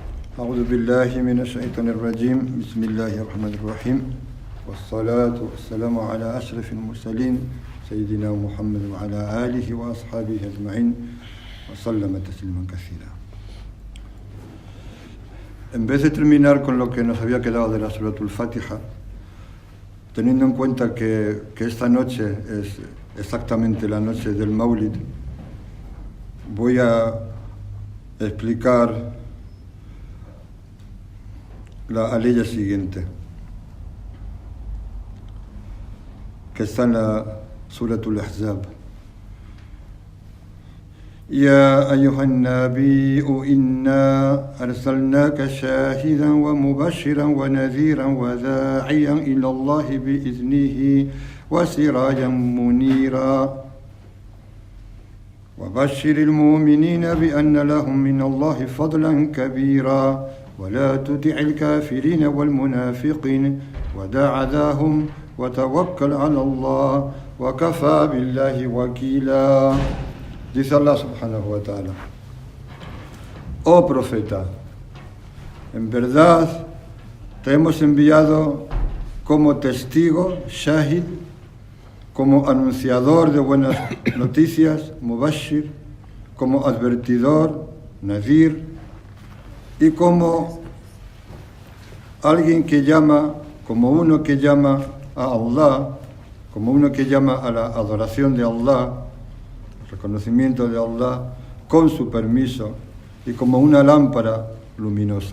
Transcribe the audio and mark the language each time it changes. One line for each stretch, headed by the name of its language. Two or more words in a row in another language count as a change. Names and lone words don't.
Arabic: أعوذ بالله من الشيطان الرجيم بسم الله الرحمن الرحيم والصلاة والسلام على أشرف المرسلين سيدنا محمد وعلى آله وأصحابه أجمعين وسلم تسليما كثيرا.
Spanish: En vez de terminar con lo que nos había quedado de la Suratul Fatiha, teniendo en cuenta que esta noche es exactamente la noche del Maulid, voy a explicar la aleya siguiente, que está en la Suratul Ahzab.
Arabic: يا أيها النبي إنا أرسلناك شاهدا ومبشرا ونذيرا وداعيا إلى الله بإذنه وسراجا منيرا وبشر المؤمنين بأن لهم من الله فضلا كبيرا ولا تطع الكافرين والمنافقين ودع عذاهم وتوكل على الله وكفى بالله وكيلا.
Spanish: Dice Allah
Arabic: سبحانه وتعالى:
Spanish: Oh profeta, en verdad te hemos enviado como testigo, shahid, como anunciador de buenas noticias, mubashir, como advertidor, nadir, y como alguien que llama, como uno que llama a Allah, como uno que llama a la adoración de Allah, reconocimiento de Allah con su permiso, y como una lámpara luminosa.